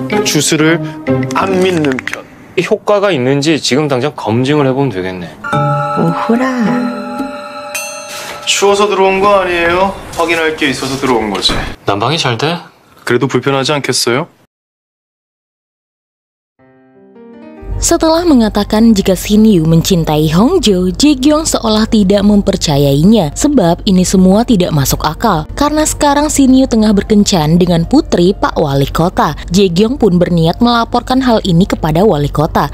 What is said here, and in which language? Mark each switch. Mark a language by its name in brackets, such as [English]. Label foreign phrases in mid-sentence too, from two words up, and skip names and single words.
[Korean] 주술을 안 믿는 편. 효과가 있는지 지금 당장 검증을 해보면 되겠네. 오호라. 추워서 들어온 거 아니에요? 확인할 게 있어서 들어온 거지. 난방이 잘 돼? 그래도 불편하지 않겠어요? [Indonesian] Setelah mengatakan jika Shin Yu mencintai Hongjo, Jae-kyung seolah tidak mempercayainya sebab ini semua tidak masuk akal. Karena sekarang Shin Yu tengah berkencan dengan putri Pak Wali Kota. Jae-kyung pun berniat melaporkan hal ini kepada Wali Kota.